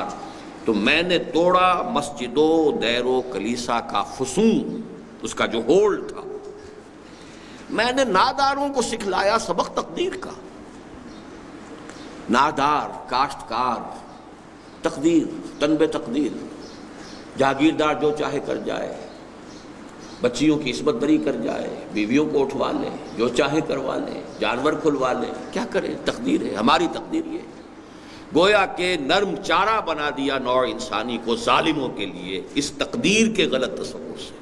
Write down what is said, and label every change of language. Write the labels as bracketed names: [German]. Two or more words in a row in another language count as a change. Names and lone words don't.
[Urdu] تو میں نے توڑا مسجد و دیر و کلیسا کا فسون، اس کا جو ہولڈ تھا۔ میں نے ناداروں کو سکھلایا سبق تقدیر کا، نادار، کاشتکار، تقدیر، تنبے تقدیر، جاگیردار جو چاہے کر جائے، بچیوں کی عصمت دری کر جائے، بیویوں کو اٹھوا لے، جو چاہے کروا لے، جانور کھلوا لے، کیا کرے، تقدیر ہے، ہماری تقدیر یہ گویا کہ نرم چارہ بنا دیا نوع انسانی کو ظالموں کے لیے اس تقدیر کے غلط تصور سے۔